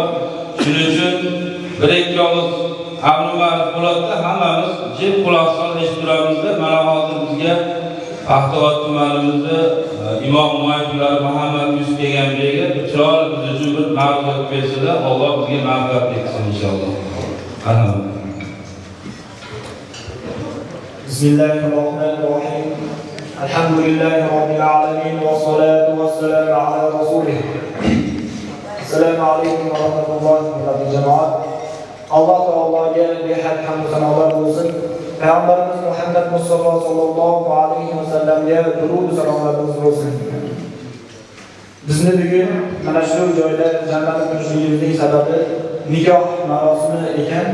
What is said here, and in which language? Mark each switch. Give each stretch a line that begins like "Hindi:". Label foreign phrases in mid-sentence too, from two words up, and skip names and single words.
Uzbek: Shuning uchun bir-ikki og'iz amr ma'ruf bo'ladida hammamiz jib quloq solib eshittiramizda. Mana hozir bizga Paxtavat tumanimizda imom muayyinlar Muhammad Yusuf Begambeyga chiroyli biz uchun bir ma'rifat bersalar, Alloh bizga ma'rifat bersin inshaalloh.
Arabic: بسم الله الرحمن الرحيم الحمد لله رب العالمين والصلاة والسلام على رسوله السلام عليكم ورحمة الله وبركاته.
Uzbek: Allah Teala'ya behad hamd sanolar bo'lsin. Payg'ambarimiz Muhammad Mustafa
Arabic: صلى الله عليه وسلم
Uzbek: durud salomlarimiz bo'lsin. Bizni bugun mana shu joyda jamlanib turishimizning sababi nikoh marosimi ekan.